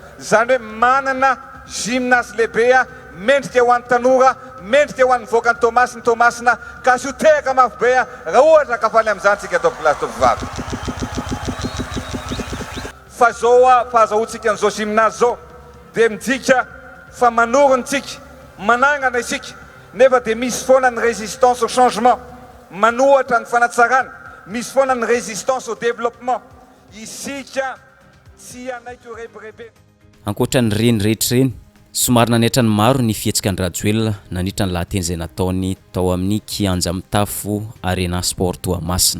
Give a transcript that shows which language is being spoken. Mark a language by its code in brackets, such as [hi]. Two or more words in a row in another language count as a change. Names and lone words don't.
[mg] Zany hoe manana gymnase lehibe mendrika ho an'ny tanora, mendrika ho an'ny voakany Toamasina ka sy ho tehaka mafy be raha ohatra ka faly amin'izany tsika atao pilasy tovovavy. Fa zao fahazahoantsika an'izao gymnase zao dia midika fa manorina tsika, manangana isika nefa dia misy foana ny [fr] résistance au changement, [mg] manohatra ny fanatsarana, misy foana ny [fr] résistance au développement. [mg] Isika tsy anaiky ho rebirebeny. Ankoatran'ny reny rehetra reny somary nanaitra ny maro ny fihetsika ny Rajoelina nandritra ny lahateny izay nataony tao amin'ny kianja mitafo Arena Sport Toamasina.